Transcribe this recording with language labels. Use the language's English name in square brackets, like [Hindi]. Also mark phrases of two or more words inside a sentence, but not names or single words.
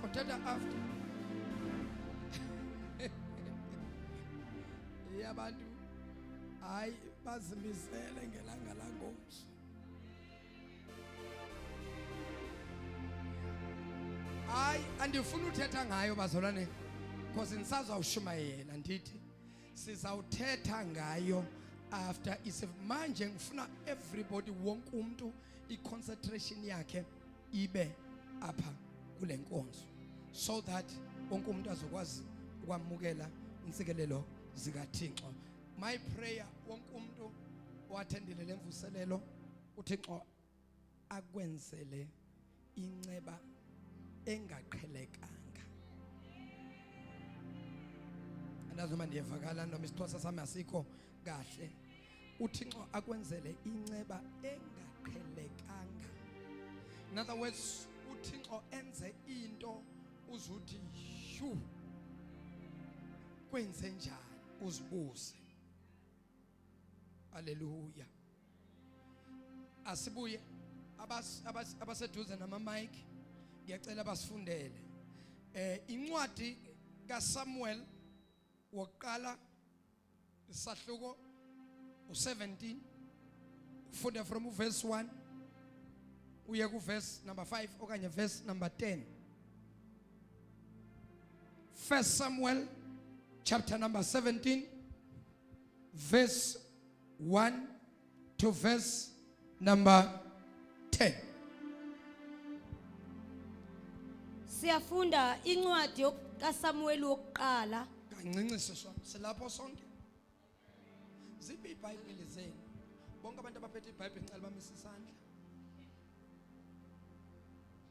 [Xhosa] Yabantu hayi bazimisele ngelanga la ngomso. Hayi andifuna uthetha ngayo bazalwane because nisazawushumayela ndithi sizawuthetha ngayo after is manje ngifuna everybody wonke umuntu i-concentration yakhe ibe apha kule nkonzo [English] so that [Xhosa] wonke umuntu azokwazi ukwamukela insikelelo zikaThixo. [English] My prayer [Xhosa] wonke umuntu owathendile lemvuselelo uThixo akwenzele inceba engaqhelekanga. Andazuma ndiyevakala noma isixhosa sami asikho kahle. uThixo akwenzele inceba engaqhelekanga. [English] In other words, [Xhosa] uThixo enze into uzuthi shu kwenze njani uzibuze. Hallelujah. Asibuye abaseduze nama mic ngiyacela basifundele incwadi kaSamuel wokuqala isahluko u17 ufunde [English] from verse 1 [Xhosa] uye ku [English] verse number 5 [Xhosa] okanye [English] verse number 10. First Samuel chapter number 17 verse 1 to verse number 10. [Xhosa] Siyafunda incwadi kaSamuel wokuqala. Kancinci silapho sonke. Ziphi iBhayibheli zenu? Bonke abantu abaphethe iBhayibheli ngicela bamise isandla.